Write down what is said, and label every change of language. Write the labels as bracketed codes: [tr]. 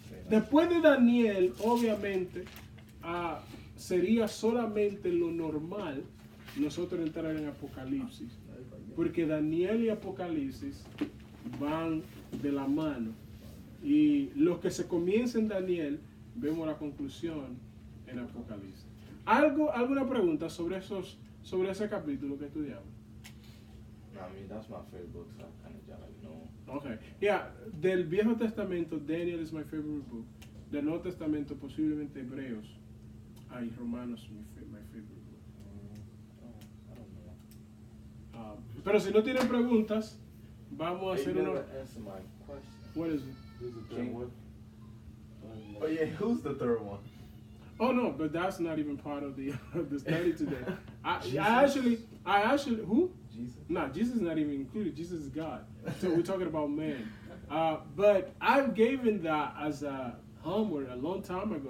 [es] Después de Daniel, obviamente, sería solamente lo normal nosotros entrar en Apocalipsis, porque Daniel y Apocalipsis van de la mano, y los que se comienza en Daniel, vemos la conclusión en Apocalipsis. ¿Alguna pregunta sobre ese capítulo que estudiamos? [en] I mean, that's my favorite book, so I kind of just like know. Okay. Yeah, [es] del Viejo Testamento, [en] Daniel is my favorite book. [es] Del Nuevo Testamento, posiblemente Hebreos. Y Romanos, [en] my favorite book. I don't know. [es] Pero si no tienen preguntas, vamos a hacer una. [en] Answer my question. What is it? This is the third one. Oh yeah, who's the third one? Oh no, but that's not even part of the study today. I actually, who? Jesus. No, Jesus is not even included. Jesus is God. So we're talking about man. But I've given that as a homework a long time ago.